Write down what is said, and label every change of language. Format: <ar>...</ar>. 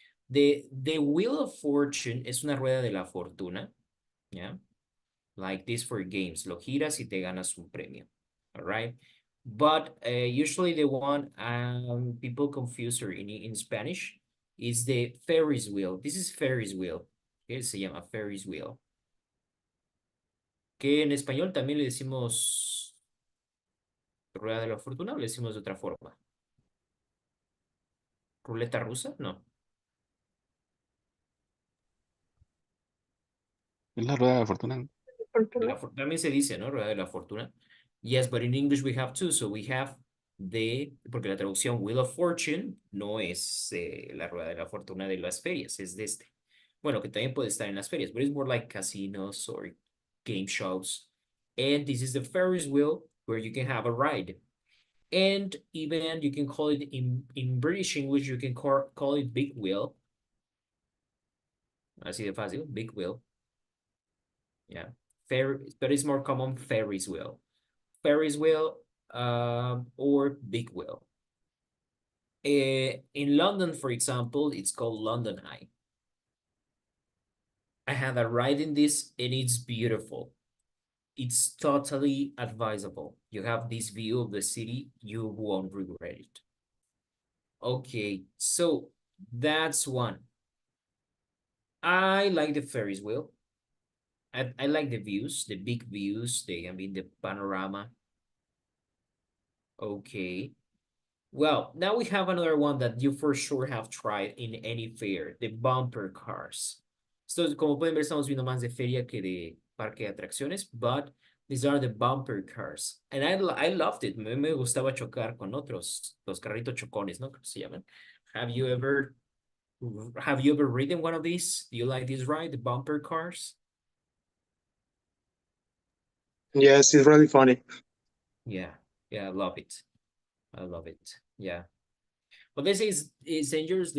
<es>The Wheel of Fortune es una rueda de la fortuna, ¿ya?</es> <en>Like this for games.</en> <es>Lo giras y te ganas un premio.</es> <en>All right. But usually the one people confuse her in Spanish is the Ferris wheel. This is Ferris wheel.</en> <es>Que se llama</es> <en>Ferris wheel.</en> <es>Que en español también le decimos rueda de la fortuna o le decimos de otra forma. ¿Ruleta rusa? No. Es la rueda de la fortuna. También se dice, ¿no? Rueda de la fortuna.</es> <en>Yes, but in English we have two. So we have</en> <es>porque la traducción Wheel of Fortune no es la rueda de la fortuna de las ferias, es de este. Bueno, que también puede estar en las ferias,</es> <en>but it's more like casinos or game shows. And this is the Ferris wheel where you can have a ride. And even you can call it in British English, you can call it big wheel.</en> <es>Así de fácil,</es> <en>big wheel. Yeah. But it's more common Ferris wheel. Ferris wheel or big wheel. In London, for example, it's called London Eye. I had a ride in this and it's beautiful. It's totally advisable. You have this view of the city, you won't regret it. Okay, so that's one. I like the Ferris wheel. I like the views, the big views, the panorama. Okay. Well, now we have another one that you for sure have tried in any fair, the bumper cars.</en> <es>So, como pueden ver, estamos viendo más de feria que de parque de atracciones,</es> <en>but these are the bumper cars. And I loved it.</en> <es>Me gustaba chocar con otros, los carritos chocones, ¿no? Se llaman.</es> <en>Have you ever ridden one of these? Do you like this ride, the bumper cars? Yes, it's really funny. Yeah, I love it. I love it. Yeah. But this is dangerous.</en>